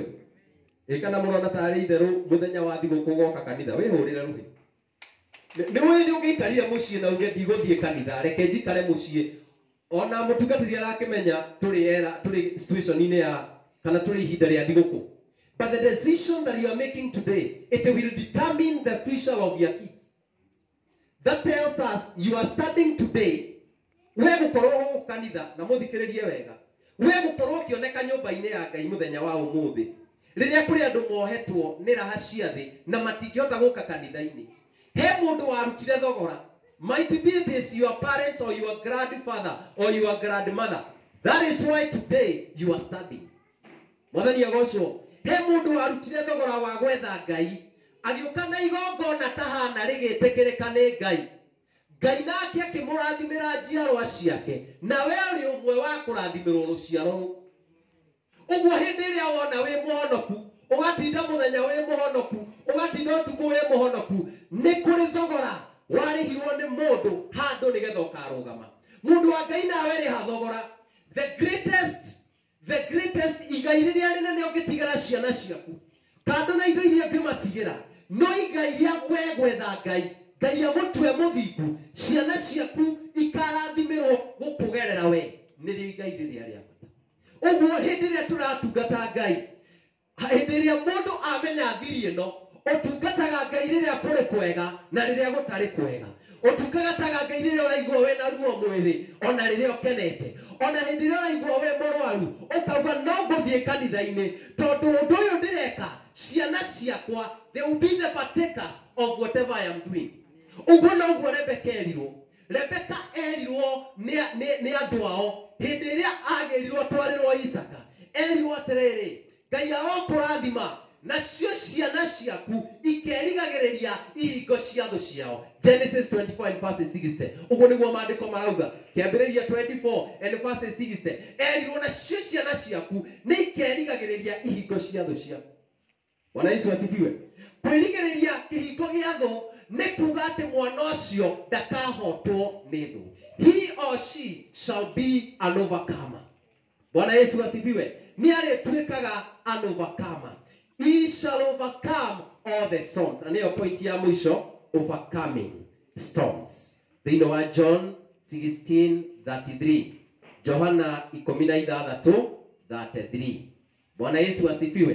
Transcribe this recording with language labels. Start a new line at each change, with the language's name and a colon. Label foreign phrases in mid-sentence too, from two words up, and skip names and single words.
Kikuyu: Ikana murona tari itheru muthenya wa thiguku goka kanitha wihurire ruhi ni wewe ungikarire mucii na uge ndiguthie kanitha reke njikare mucii ona mutungatiri arakimenya turi situation ine ya kana turi ihinda ria thiguku.
English: But the decision that you are making today, it will determine the future of your kids. That tells us you are starting today.
Kikuyu: We gukorwo kanitha na muthikiririe wega. We gukorwo kioneka nyumba-ini ya Ngai muthenya wa umuthi. Riria kuri andu mohetwo ni raha cia thi na matingihota guka kanitha-ini. He mundu warutire thogora.
English: Might be it is your parents or your grandfather or your grandmother. That is why today you are studying.
Kikuyu: Mwathani agocwo. He mundu warutire thogora wa gwetha Ngai. Agiuka na igongona tahana rigitikirika ni Ngai. Ngai nake akimurathimira njiarwa ciake. Na we uri umwe wa kurathimirwo ruciaro. Uguo hindi iria wona wi muhonoku, ugatinda muthenya wi muhonoku, ugatinda utuku wi muhonoku, ni kuri thogora warihirwo ni mundu handu nigetha ukarugama. Mundu wa Ngai nawe ri hathogora.
English: The greatest
Kikuyu: igai riria rinene ungitigara ciana ciaku kando na indo iria ngimatigira no igai ria we gwetha Ngai. Ngai agutwe muthingu ciana ciaku ikarathimirwo gukugerera we nirio igai riria ria bata. Uguo hindi iria turatungata Ngai hindi iria mundu amenya thiri ino utungataga Ngai riria kuri kwega na riria gutari kwega. Utungataga Ngai riria uraigua we na ruo mwiri ona riria ukenete ona hindi iria uraigua we murwaru ukauga no nguthie kanitha-ini tondu undu uyu ndireka ciana ciakwa
English: they will be the partakers of whatever I am doing.
Kikuyu: Uguo no guo Rebeka erirwo ni andu ao hindi iria agerirwo twarirwo Isaka erirwo atiriri Ngai agokurathima nacio ciana ciaku ikerigagiriria ihingo cia thu ciao.
English: Genesis 24 and verse 60.
Kikuyu: Uguo niguo mandiko marauga kiambiriria 24
English: and verse
Kikuyu: 60. Erirwo nacio ciana ciaku ni ikerigagiriria ihingo cia thu ciao.
Swahili: Bwana Yesu asifiwe.
Kikuyu: Kwirigiriria kihingo gia thu ni kuga ati mwana ucio ndakahotwo ni thu.
English: He or she shall be an overcomer.
Swahili: Bwana Yesu asifiwe.
Kikuyu: Ni arituikaga
English: an overcomer. He shall overcome all the storms. And your point
Swahili: ya mwisho,
English: overcoming storms. They know John 16:33. Johana 16:33.
Swahili: Bwana Yesu asifiwe.